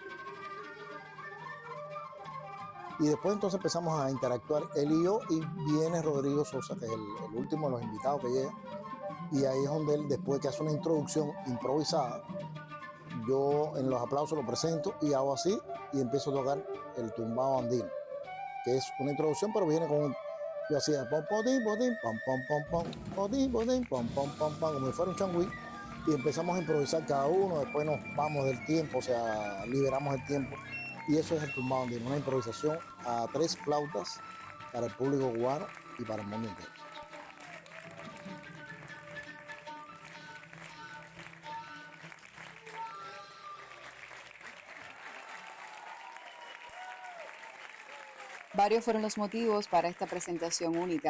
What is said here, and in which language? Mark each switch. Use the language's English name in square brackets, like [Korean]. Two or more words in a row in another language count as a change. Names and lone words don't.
[Spanish] Y después entonces empezamos a interactuar él y yo, y viene Rodrigo Sosa, que es el último de los invitados que llega, y ahí es donde él, después que hace una introducción improvisada, yo en los aplausos lo presento y hago así y empiezo a tocar el tumbao andino. que es una introducción, pero viene con yo hacía pom potín, potín, pom pom pom pom, potín, potín, pom pom pom pom, como si fuera un changüí, y empezamos a improvisar cada uno, después nos vamos del tiempo, o sea, liberamos el tiempo, y eso es el tumbado andino, una improvisación a 3 flautas para el público cubano y para el mundo entero. Varios fueron los motivos para esta presentación única.